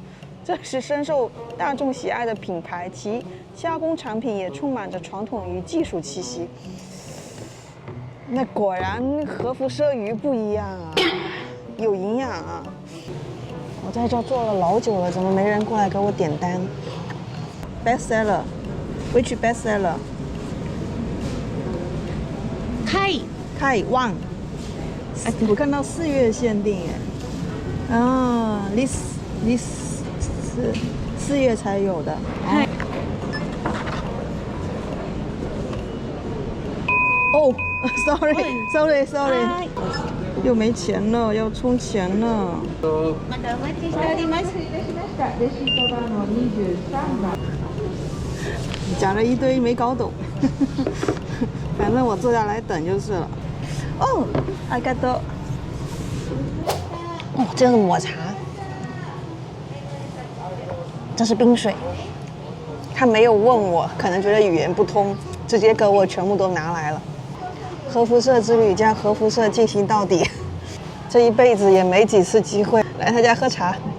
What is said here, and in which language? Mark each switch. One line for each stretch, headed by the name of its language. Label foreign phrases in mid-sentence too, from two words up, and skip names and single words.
Chinese: 这是深受大众喜爱的品牌，其加工产品也充满着传统与技术气息。那果然核辐射鱼不一样啊，有营养啊！我在这坐了老久了，怎么没人过来给我点单 ？
English: Best seller, which best seller?
Chinese: Kai One。我看到4月限定哎。this 是4月才有的。哦，sorry，又没钱了，要充钱了。讲了一堆没搞懂，反正我坐下来等就是了。哦，
Japanese: ありがとう。
Chinese: 哦，这是抹茶，这是冰水， 他没有问我，可能觉得语言不通，直接给我全部都拿来了。核辐射之旅将核辐射进行到底，这一辈子也没几次机会来他家喝茶。